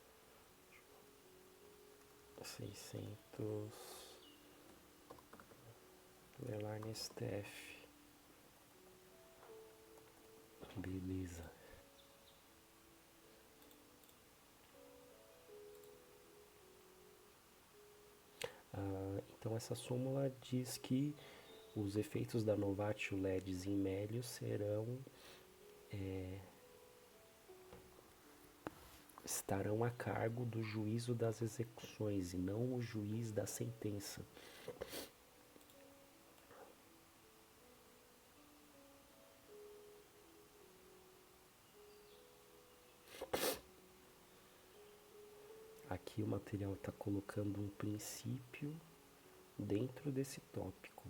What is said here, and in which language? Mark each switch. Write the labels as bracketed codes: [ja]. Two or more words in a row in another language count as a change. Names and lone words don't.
[pt] 600 Velar no STF. Beleza. Então essa súmula diz que os efeitos da [la] novatio legis in melius [pt] estarão a cargo do juízo das execuções e não o juiz da sentença. Aqui o material está colocando um princípio dentro desse tópico.